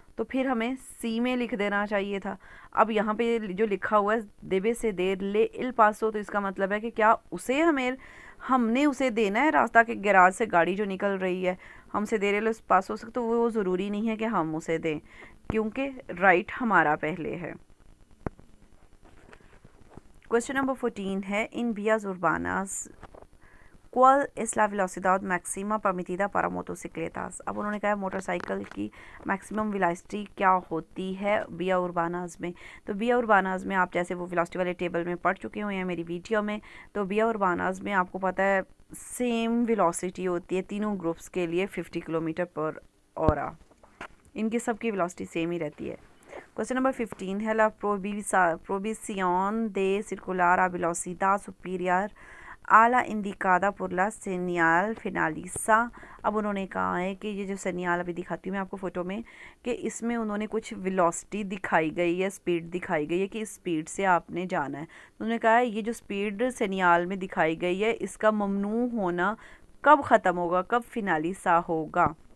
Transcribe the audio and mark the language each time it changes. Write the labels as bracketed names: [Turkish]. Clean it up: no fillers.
[Hindi] तो फिर हमें सी में लिख देना चाहिए था। अब यहाँ पे जो लिखा हुआ है [Spanish] देवे से देर ले इल पासो, [Hindi] तो इसका मतलब है कि क्या उसे हमने उसे देना है रास्ता के गैराज से गाड़ी जो निकल रही है हमसे दे रहे पासो से, तो वो ज़रूरी नहीं है कि हम उसे दें क्योंकि राइट हमारा पहले है। क्वेश्चन नंबर 14 है इन [Spanish] vías urbanas ¿Cuál es la velocidad máxima permitida para motocicletas? [Hindi] अब उन्होंने कहा मोटरसाइकिल की मैक्सिमम वेलोसिटी क्या होती है विया उर्बानाज में। तो विया उर्बानाज में आप जैसे वो वेलोसिटी वाले टेबल में पढ़ चुके हुए हैं मेरी वीडियो में, तो विया उर्बानाज में आपको पता है सेम वेलोसिटी होती है तीनों ग्रुप्स के लिए 50 किलोमीटर पर ऑरा। इनकी सबकी वेलोसिटी सेम ही रहती है। [English] Question number 15 [Spanish] है la provisión de circular a velocidad superior a la indicada por la señal finaliza। [Hindi] अब उन्होंने कहा है कि ये जो सेनियाल अभी दिखाती हूँ मैं आपको फ़ोटो में, कि इसमें उन्होंने कुछ वेलोसिटी दिखाई गई है, स्पीड दिखाई गई है कि इस स्पीड से आपने जाना है। उन्होंने कहा है ये जो स्पीड सेनियाल में दिखाई गई है इसका ममनू होना कब ख़त्म होगा, कब फिनालिसा होगा।